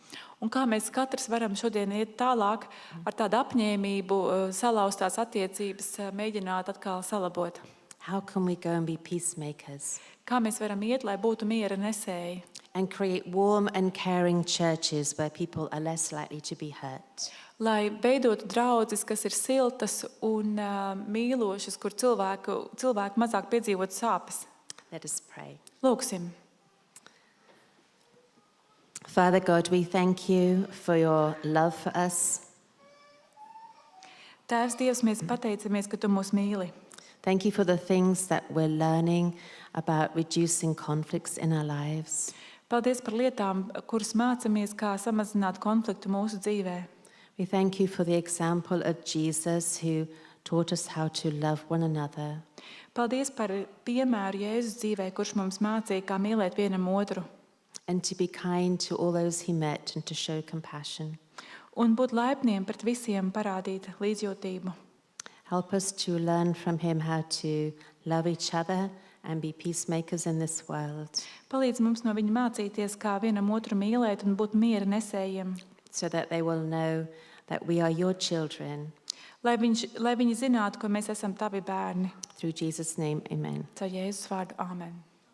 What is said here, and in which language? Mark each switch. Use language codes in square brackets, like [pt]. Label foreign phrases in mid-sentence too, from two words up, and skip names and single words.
[lv] Un kā mēs katrs varam šodien iet tālāk ar tādu apņēmību, salauztās attiecības, mēģināt atkal salabot? [en] How can we go and be peacemakers [lv] Kā mēs varam iet, lai būtu miera nesēji? [en] and create warm and caring churches where people are less likely to be hurt? [lv] Lai veidotu draudzes, kas ir siltas un mīlošas, kur cilvēki mazāk piedzīvot sāpes. [en] Let us pray. [lv] Lūksim. [en] Father God, we thank you for your love for us. [lv] Tēvs Dievs, mēs pateicamies, ka Tu mūs mīli. [en] Thank you for the things that we're learning about reducing conflicts in our lives. [lv] Paldies par lietām, kuras mācāmies, kā samazināt konfliktu mūsu dzīvē. [en] We thank you for the example of Jesus who taught us how to love one another. [lv] Paldies par piemēru Jēzus dzīvē, kurš mums mācīja, kā mīlēt vienam otru. [en] And to be kind to all those he met and to show compassion. [lv] Un būt laipniem pret visiem, parādīt līdzjūtību. [en] Help us to learn from him how to love each other and be peacemakers in this world, [lv] Palīdz mums no viņa mācīties, kā vienam otru mīlēt un būt miera nesējiem, [en] so that they will know that we are your children. [lv] lai viņi zinātu, ka mēs esam tavi bērni. [en] Through Jesus' name, amen. [lv] Caur Jēzus vārdu, āmen.